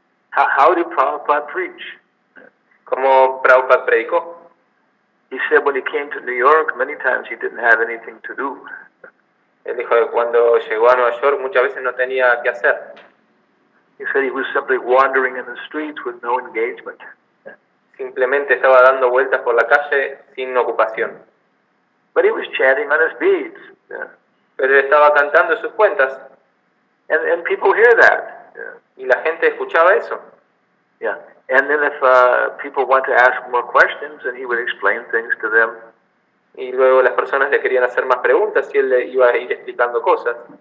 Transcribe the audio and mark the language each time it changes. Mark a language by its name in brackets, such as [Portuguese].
[English] How did Prabhupada preach? [Spanish] ¿Cómo Prabhupada predicó? [English] He said when he came to New York, many times he didn't have anything to do. [Spanish] Él dijo que cuando llegó a Nueva York muchas veces no tenía qué hacer. [English] He said he was simply wandering in the streets with no engagement. [Spanish] Simplemente estaba dando vueltas por la calle sin ocupación. [English] But he was chanting on his beads. Yeah. [Spanish] Pero él estaba cantando sus cuentas. [English] And people hear that. Yeah. [Spanish] Y la gente escuchaba eso. Yeah. [English] And then if people want to ask more questions, and he would explain things to them. [Spanish] Y luego las personas le querían hacer más preguntas y él le iba a ir explicando cosas.